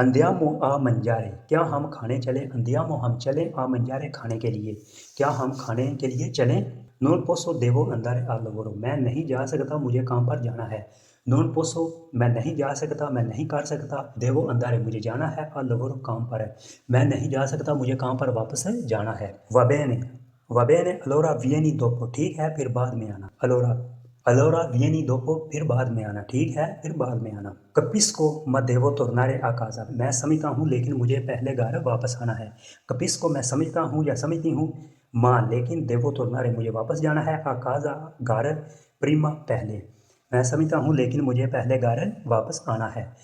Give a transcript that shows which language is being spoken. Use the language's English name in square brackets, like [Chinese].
[Italian] andiamo a mangiare, [Hindi] क्या हम खाने चले। [Italian] andiamo [Hindi] हम चलें, [Italian] a mangiare [Hindi] खाने के लिए, क्या हम खाने के लिए चलें। [Italian] non posso devo andare al lavoro, [Hindi] मैं नहीं जा सकता, मुझे काम पर जाना है। [Italian] non posso, [Hindi] मैं नहीं जा सकता, मैं नहीं कर सकता। [Italian] devo andare, [Hindi] मुझे जाना है। [Italian] al lavoro, [Hindi] काम पर है, मैं नहीं जा सकता, मुझे काम पर वापस जाना है। [Italian] va bene, va bene allora vieni dopo, [Hindi] ठीक है फिर बाद में आना। [Italian] allora vieni dopo, [Hindi] फिर बाद में आना, ठीक है फिर बाद में आना। [Italian] capisco ma devo tornare a casa, [Hindi] मैं समझता हूँ लेकिन मुझे पहले घर वापस आना है। [Italian] capisco, [Hindi] मैं समझता हूँ या समझती हूँ। माँ, लेकिन [Italian] देवो tornare, [Hindi] मुझे वापस जाना है। [Italian] a casa [Hindi] घर, [Italian] prima [Hindi] पहले, मैं समझता हूँ लेकिन मुझे पहले घर वापस आना है।